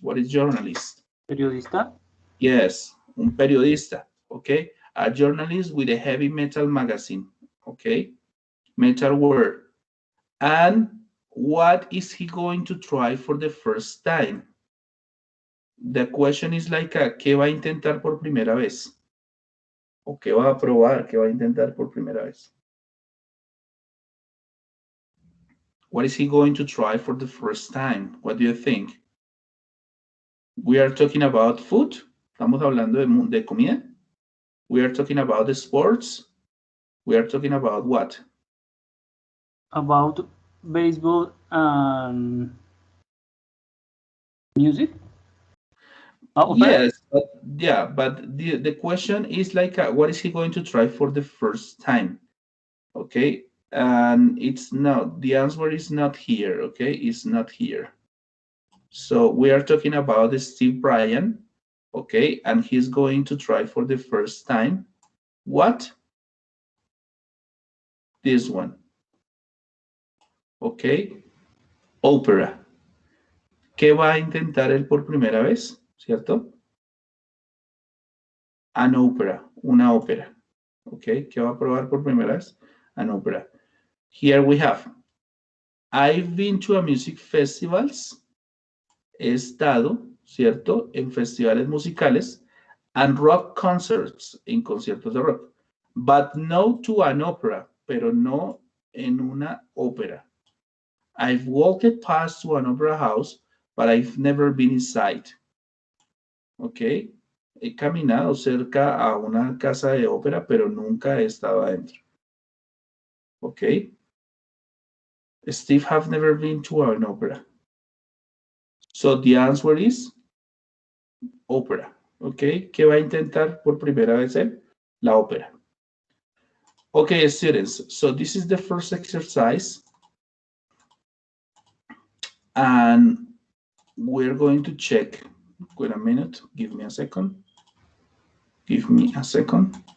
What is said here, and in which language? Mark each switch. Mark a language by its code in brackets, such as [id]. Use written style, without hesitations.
[en] What is journalist? [es] Periodista. [en] Yes, [es] un periodista. [en] Okay, a journalist with a heavy metal magazine. Okay, metal word. And what is he going to try for the first time? The question is like, [es] ¿qué va a intentar por primera vez? ¿O qué va a probar? ¿Qué va a intentar por primera vez? [en] What is he going to try for the first time? What do you think? We are talking about food. [es] Estamos hablando de comida. [en] We are talking about the sports. We are talking about what? About baseball and music. Opera? Yes, but yeah, but the question is like, what is he going to try for the first time? Okay, and it's not, the answer is not here. Okay, it's not here. So we are talking about the Steve Bryan. Okay, and he's going to try for the first time what? This one. Okay, ópera. [es] ¿Qué va a intentar él por primera vez? ¿Cierto? [en] An opera, [es] una ópera. Okay, ¿qué va a probar por primera vez? [en] An opera. Here we have, I've been to a music festivals. [es] He estado, ¿cierto? En festivales musicales [en] and rock concerts, [es] en conciertos de rock. [en] But no to an opera, [es] pero no en una ópera. [en] I've walked past to an opera house, but I've never been inside. [es] Ok, he caminado cerca a una casa de ópera, pero nunca he estado adentro. Ok. [en] Steve have never been to an opera. So the answer is ópera. [es] Ok, ¿qué va a intentar por primera vez él? La ópera. [en] Okay, students, so this is the first exercise. And we're going to check. Wait a minute, give me a second. Give me a second.